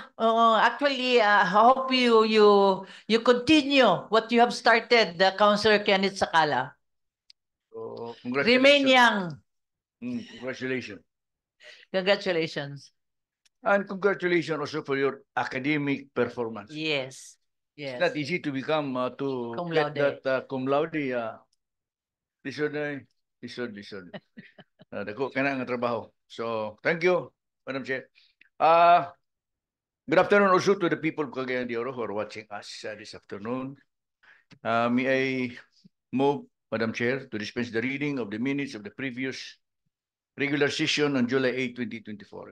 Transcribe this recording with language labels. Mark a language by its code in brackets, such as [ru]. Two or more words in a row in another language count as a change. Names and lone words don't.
[en] Actually, I hope you continue what you have started, Councilor Kenneth Sakala. So, Remain young. Congratulations. Congratulations. And congratulations also for your academic performance. Yes. It's not easy to become to Cum get laude. that [la] cum laude. [ceb] Lisod. Dako ka na ang trabaho. [en] So, thank you, Madam Chair. Good afternoon also to the people of Cagayan de Oro who are watching us this afternoon. May I move, Madam Chair, to dispense the reading of the minutes of the previous regular session on July 8, 2024.